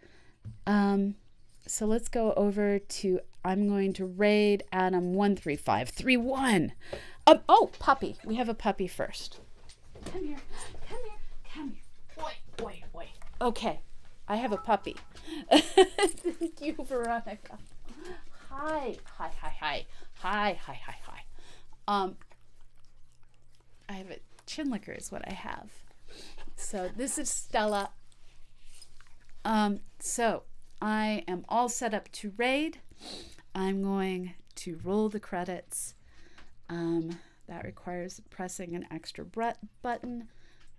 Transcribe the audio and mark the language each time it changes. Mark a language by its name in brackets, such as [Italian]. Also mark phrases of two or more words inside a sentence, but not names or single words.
[English] So let's go over to, I'm going to raid Adam 13531. Oh, puppy. We have a puppy first. Come here. Come here. Come here. Oi, oi, oi. Okay. I have a puppy. Thank you, Veronica. Hi. Hi, hi, hi. Hi, hi, hi, hi. I have a chin licker is what I have. So this is Stella. So I am all set up to raid. I'm going to roll the credits. That requires pressing an extra button.